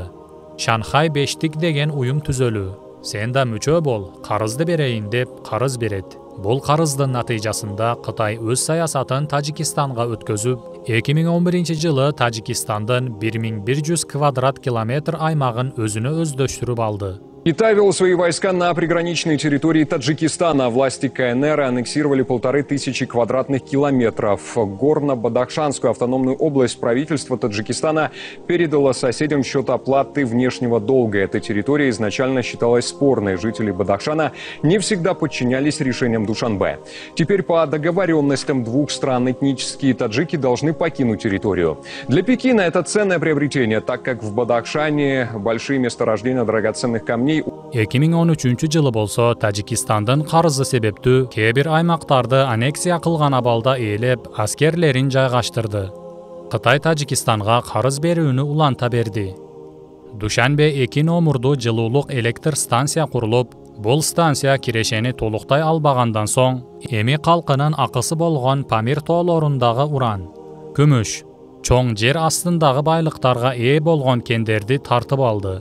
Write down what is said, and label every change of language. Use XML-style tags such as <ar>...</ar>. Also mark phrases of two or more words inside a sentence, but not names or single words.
<ky>Шанхай бештик деген уюм түзөлүү. Сен да мүчө бол, карызды берейин деп карыз берет. Бул карыздын натыйжасында Кытай өз саясатын Тажикистанга өткөзүп, 2011-жылы Тажикистандын 1100 квадрат километр аймагын өзүнө өздөштүрүп алды.</ky> <ru>Китай вел свои войска на приграничной территории Таджикистана. Власти КНР аннексировали 1500 квадратных километров. Горно-Бадахшанскую автономную область правительство Таджикистана передало соседям в счет оплаты внешнего долга. Эта территория изначально считалась спорной. Жители Бадахшана не всегда подчинялись решениям Душанбе. Теперь по договоренностям двух стран этнические таджики должны покинуть территорию. Для Пекина это ценное приобретение, так как в Бадахшане большие месторождения драгоценных камней.</ru> <ky>2013-жылы болсо Тажикистандын карызы себептүү кээ бир аймактарды аннексия кылган абалда ээлеп, аскерлерин жайгаштырды. Кытай Тажикистанга карыз берүүнү уланта берди. Душанбе 2 номурдуу жылуулук электр станция курулуп, бул станция кирешени толуктай албагандан соң, эми калкынын акысы болгон Памир тоолорундагы уран, күмүш, чоң жер астындагы байлыктарга ээ болгон кендерди тартып алды.</ky>